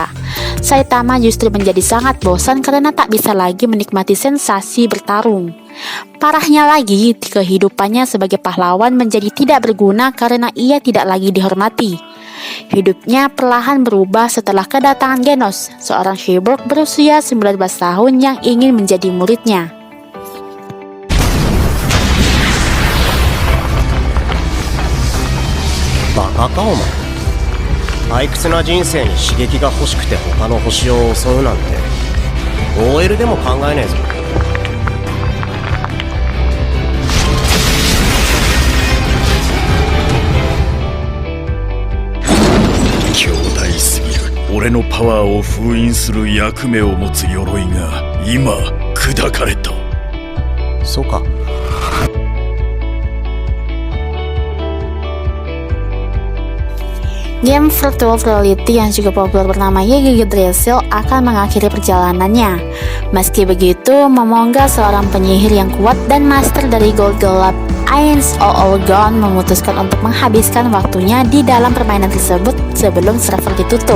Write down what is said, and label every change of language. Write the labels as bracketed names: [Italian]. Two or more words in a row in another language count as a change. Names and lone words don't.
[Indonesian] Saitama justru menjadi sangat bosan karena tak bisa lagi menikmati sensasi bertarung. Parahnya lagi, kehidupannya sebagai pahlawan menjadi tidak berguna karena ia tidak lagi dihormati. Hidupnya perlahan berubah setelah kedatangan Genos, seorang cyborg berusia 19 tahun yang ingin menjadi muridnya. [Japanese] 馬鹿かお前. 退屈な人生に刺激が欲しくて他の星を襲うなんて OL でも考えねえぞ。強大すぎる。俺のパワーを封印する役目を持つ鎧が今砕かれた。そうか。 [Indonesian] Game [English] virtual reality [Indonesian] yang juga populer bernama Yegege Drasil akan mengakhiri perjalanannya. Meski begitu, Momonga, seorang penyihir yang kuat dan master dari Gold Gelap Ainz Olgon, memutuskan untuk menghabiskan waktunya di dalam permainan tersebut sebelum server ditutup.